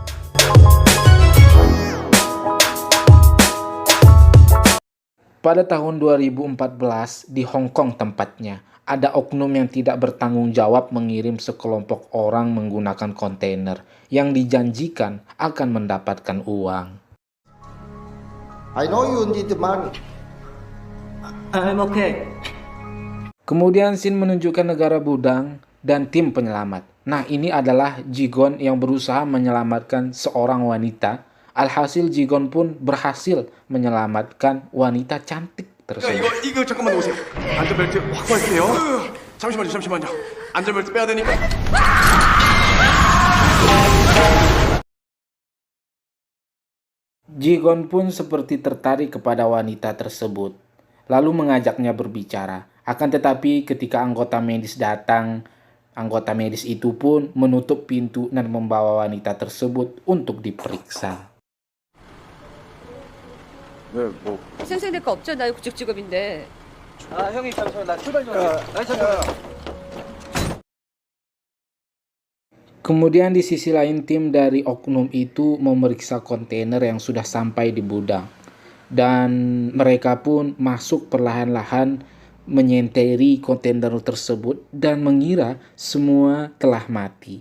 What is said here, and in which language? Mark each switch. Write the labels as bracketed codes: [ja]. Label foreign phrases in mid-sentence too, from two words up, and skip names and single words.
[id] Pada tahun 2014 di Hong Kong tempatnya, ada oknum yang tidak bertanggung jawab mengirim sekelompok orang menggunakan kontainer yang dijanjikan akan mendapatkan uang. [en] I know you need money. I'm okay. [id] Kemudian Sin menunjukkan negara Budang dan tim penyelamat. Nah, ini adalah Jigon yang berusaha menyelamatkan seorang wanita. Alhasil Jigon pun berhasil menyelamatkan wanita cantik tersebut. [ko] 이거 잠깐만 오세요. 안전벨트 확보할게요. 잠시만요. 안전벨트 빼야 되니까. [id] Jigon pun seperti tertarik kepada wanita tersebut, lalu mengajaknya berbicara. Akan tetapi ketika anggota medis datang, anggota medis itu pun menutup pintu dan membawa wanita tersebut untuk diperiksa. [ko] 네, 뭐. 희생생 될 거 없죠? 나 구직 직업인데. 형님 잠시만 나 출발 좀 잠깐만. [id] Kemudian di sisi lain tim dari oknum itu memeriksa kontainer yang sudah sampai di Budang. Dan mereka pun masuk perlahan-lahan menyenteri kontainer tersebut dan mengira semua telah mati.